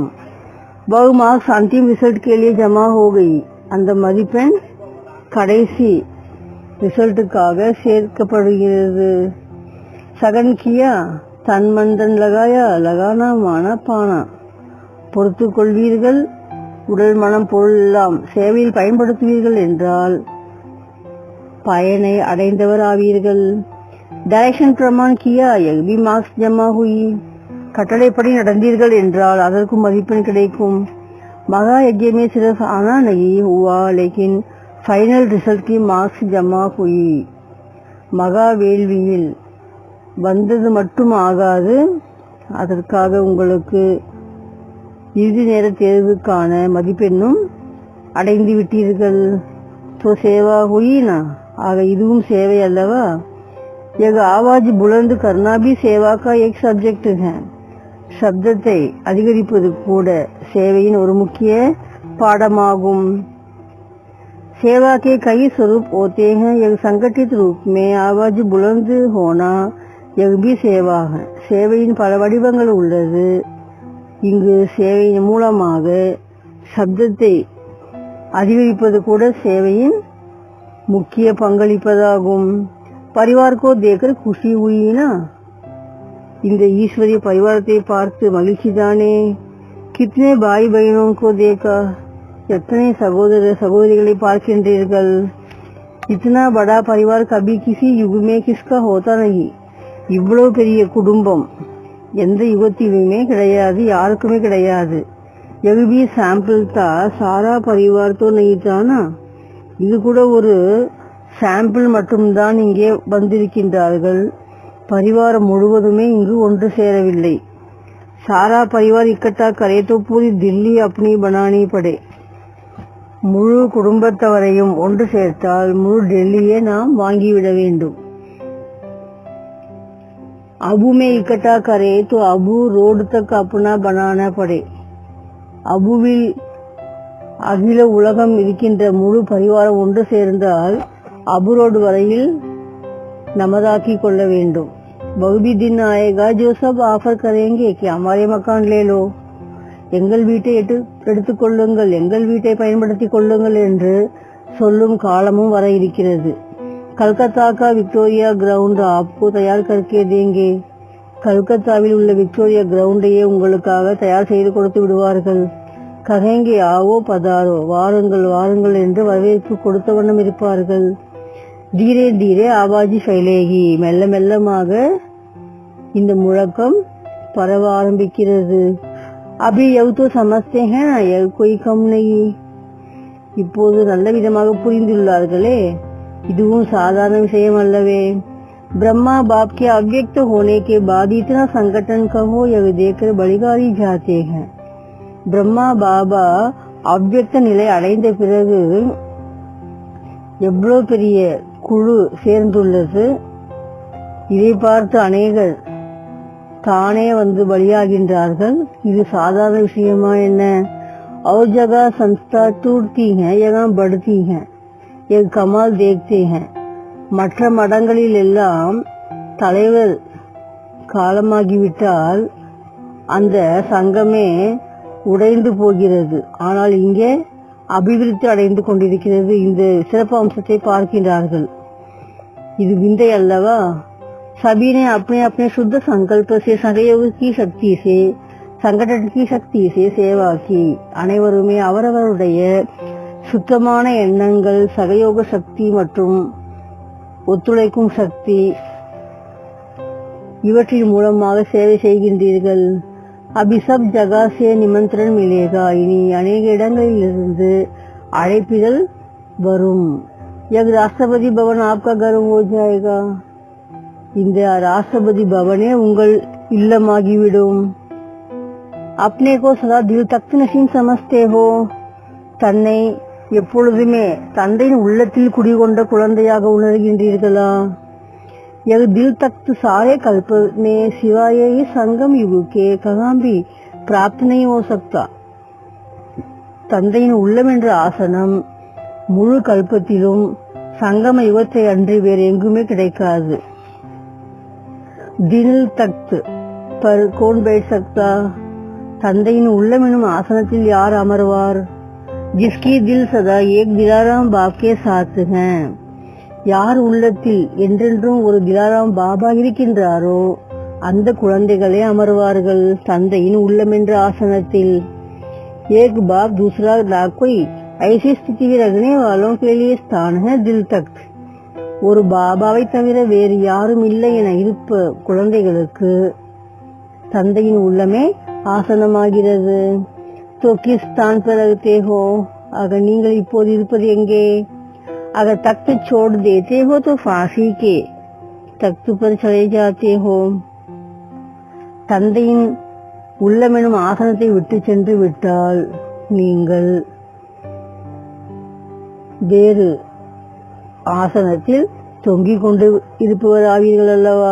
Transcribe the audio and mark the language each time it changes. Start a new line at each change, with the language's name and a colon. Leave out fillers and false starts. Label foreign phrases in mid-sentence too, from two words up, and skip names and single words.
Hindi: बहु मार्क्स अंतिम रिजल्ट के लिए जमा हो गई.
Tamil: அந்த மதிப்பெண் கடைசி ரிசல்ட்டுக்காக சேர்க்கப்படுகிறது.
Hindi: सहन किया, तन मनधन लगाया, लगाना माना पाना,
Tamil: பொறுத்து கொள்வீர்கள், உடல் மனம் பொருள் எல்லாம் சேவையில் பயன்படுத்துவீர்கள் என்றால் பயனை அடைந்தவர் ஆவீர்கள்.
Hindi: डायरेक्शन प्रमाण किया, एलपी मार्क्स जमा हुई,
Tamil: கட்டளைப்படி நடந்தீர்கள் என்றால் அதற்கும் மதிப்பெண் கிடைக்கும்.
Hindi: மகா यज्ञ में सिर्फ आना नहीं हुआ लेकिन फाइनल रिजल्ट की मार्क्स जमा हुई.
Tamil: மகா வேள்வியில் வந்தது மட்டும் ஆகாது, அதற்காக உங்களுக்கு இறுதி நேர தேர்வுக்கான மதிப்பெண்ணும் அடைந்து விட்டீர்கள்.
Hindi: तो सेवा हुई ना,
Tamil: ஆக இதுவும் சேவை அல்லவா?
Hindi: यह आवाज बुलंद करना भी सेवा का एक सब्जेक्ट है.
Tamil: சப்தத்தை அதிகரிப்பது கூட சேவையின் ஒரு முக்கிய பாடமாகும்.
Hindi: सेवा के कई स्वरूप होते हैं. यह संगठित रूप में आवाज बुलंद होना, यह भी सेवा है.
Tamil: சேவையின் பல வடிவங்கள் உள்ளது. இங்கு சேவையின் மூலமாக சப்தத்தை அதிகரிப்பது கூட சேவையின் முக்கிய பங்களிப்பதாகும்.
Hindi: परिवार को देखकर खुशी हुई ना,
Tamil: இந்த ஈஸ்வரிய பரிவாரத்தை பார்த்து மகிழ்ச்சி தானே.
Hindi: कितने भाई बहनों को देखा,
Tamil: எத்தனை சகோதர சகோதரிகளை பார்க்கின்றீர்கள்.
Hindi: इतना बड़ा परिवार कभी किसी युग में किसका होता नहीं.
Tamil: இவ்வளவு பெரிய குடும்பம் எந்த யுகத்திலுமே கிடையாது, யாருக்குமே கிடையாது.
Hindi: यह भी सैंपल था, सारा परिवार तो नहीं था ना.
Tamil: இது கூட ஒரு சாம்பிள் மட்டும்தான். இங்கே வந்திருக்கின்றார்கள், பரிவாரம் முழுவதுமே இங்கு ஒன்று சேரவில்லை.
Hindi: सारा परिवार इकट्ठा करे तो पूरी दिल्ली अपनी बनानी पड़े.
Tamil: முழு குடும்பத்தவரையும் ஒன்று சேர்த்தால் முழு டெல்லியை நாம் வாங்கிவிட வேண்டும்.
Hindi: अबू में इकट्ठा करे तो अबू रोड तक अपना बनाना पड़े.
Tamil: அபுவில் அகில உலகம் இருக்கின்ற முழு பரிவாரம் ஒன்று சேர்ந்தால் அபு ரோடு வரையில் நமதாக்கி கொள்ள வேண்டும்.
Hindi: वो भी दिन आएगा जो सब ऑफर करेंगे कि हमारे मकान ले लो,
Tamil: எங்கள் வீட்டை எடுத்துக் கொள்ளுங்கள், எங்கள் வீட்டை பயன்படுத்திக் கொள்ளுங்கள் என்று சொல்லும் காலமும் வர இருக்கிறது.
Hindi: कलकत्ता का विक्टोरिया ग्राउंड आपको तैयार करके देंगे.
Tamil: கல்கத்தாவில் உள்ள விக்டோரியா கிரவுண்டையே உங்களுக்காக தயார் செய்து கொடுத்து விடுவார்கள்.
Hindi: कहेंगे आओ पधारो,
Tamil: வாருங்கள் வாருங்கள் என்று வரவேற்பு கொடுத்த வண்ணம் இருப்பார்கள்.
Hindi: धीरे धीरे आवाज़ फैलेगी,
Tamil: மெல்ல மெல்லமாக இந்த முழக்கம் பரவ ஆரம்பிக்கிறது.
Hindi: अभी यह तो समझते हैं यह कोई कम नहीं,
Tamil: இப்போது நல்ல விதமாக புரிந்துள்ளார்களே, இதுவும் சாதாரண விஷயம் அல்லவே.
Hindi: ब्रह्मा बाप के अव्यक्त होने के बाद इतना संगठन कहो यह देखकर बलिगारी जाते हैं.
Tamil: பிரம்மா பாபா அவ்யக்த நிலை அடைந்த பிறகு எவ்வளவு பெரிய குழு சேர்ந்துள்ளது, இதை பார்த்து அநேகர் தானே வந்து பலியாகின்றார்கள். இது சாதாரண விஷயமா என்ன?
Hindi: और जगह संस्था टूटती है, यहाँ बढ़ती है, ये कमाल देखते हैं.
Tamil: மற்ற மடங்களில் எல்லாம் தலைவர் காலமாகிவிட்டால் அந்த சங்கமே உடைந்து போகிறது. ஆனால் இங்கே அபிவிருத்தி அடைந்து கொண்டிருக்கிறது. இந்த சிறப்பு அம்சத்தை பார்க்கின்றார்கள். இது விந்தை அல்லவா?
Hindi: सभी ने अपने अपने शुद्ध संकल्प से सहयोग की शक्ति से संगठन की शक्ति से சேவா की.
Tamil: அனைவருமே அவரவருடைய சுத்தமான எண்ணங்கள், சகயோக சக்தி மற்றும் ஒத்துழைக்கும் சக்தி இவற்றின் மூலமாக சேவை செய்கின்றீர்கள்.
Hindi: अभी सब जगह से निमंत्रण मिलेगा,
Tamil: இனி அநேக இடங்களிலிருந்து அழைப்பிதழ் வரும்.
Hindi: यह राष्ट्रपति भवन आपका घर हो जाएगा,
Tamil: இந்த ராஷ்டிரபதி பவனே உங்கள் இல்லமாகிவிடும்.
Hindi: अपने को सदा दिल तख्त नशीन समझते हो,
Tamil: தன்னை எப்பொழுதுமே தந்தையின் உள்ளத்தில் குடிகொண்ட குழந்தையாக உணர்கின்றீர்களா?
Hindi: यह दिल तख्त सारे कल्प में सिवाय इस संगम युग के कहाँ भी प्राप्त नहीं हो सकता.
Tamil: தந்தையின் உள்ளம் என்ற ஆசனம் முழு கல்பத்திலும் சங்கம யுகத்தை அன்றி வேறு எங்குமே கிடைக்காது.
Hindi: दिल तख्त पर कौन बैठ सकता,
Tamil: தந்தையின் உள்ளம் எனும் ஆசனத்தில் யார் அமர்வார்?
Hindi: जिसकी दिल सदा एक दिलाराम बाप के साथ है,
Tamil: யார் உள்ளத்தில் என்றென்றும் ஒரு திலாராம் பாபா இருக்கின்றாரோ அந்த குழந்தைகளே அமர்வார்கள் தந்தையின் உள்ளம் என்ற ஆசனத்தில்.
Hindi: एक बाप दूसरा लाख कोई ऐसी स्थिति में रखने वालों के लिए स्थान है दिल तख्त.
Tamil: ஒரு பாபாவை தவிர வேறு யாரும் இல்லை என இருப்ப குழந்தைகளுக்கு தந்தையின் உள்ளமே ஆசனமாகிறது.
Hindi: तो किस स्थान पर रहते हो,
Tamil: ஆக நீங்கள் இப்போது இருப்பது எங்கே?
Hindi: अगर तख्त छोड़ देते हो तो फांसी के तख्त पर चले जाते हो.
Tamil: தந்தையின் உள்ளமெனும் ஆசனத்தை விட்டு சென்று விட்டால் நீங்கள் வேறு ஆசனத்தில் தொங்கிக் கொண்டு இருப்பவராவீர்கள் அல்லவா?